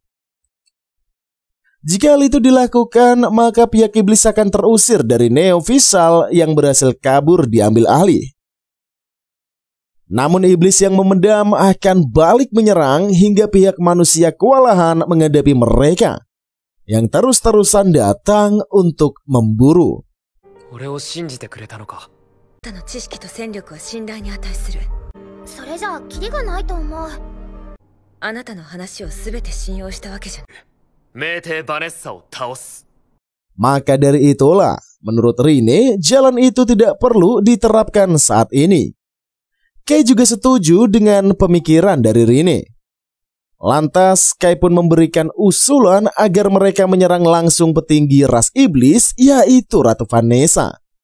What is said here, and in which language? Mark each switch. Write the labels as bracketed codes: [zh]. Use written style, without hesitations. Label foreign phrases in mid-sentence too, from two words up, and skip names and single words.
[id] Jika hal itu dilakukan, maka pihak iblis akan terusir dari Neofishal yang berhasil kabur diambil alih. Namun iblis yang memendam akan balik menyerang hingga pihak manusia kewalahan menghadapi mereka yang terus-terusan datang untuk memburu. [ja] 俺を信じてくれたのか。あなたの知識と戦力は信頼に値する。それじゃあキリがないと思う。あなたの話を全て信用したわけじゃない。名帝バネッサを倒す。 [id] Maka dari itulah, menurut Rine, jalan itu tidak perlu diterapkan saat ini. Kei juga setuju dengan pemikiran dari Rine. Lantas, Kei pun memberikan usulan agar mereka menyerang langsung petinggi ras iblis, yaitu Ratu Vanessa.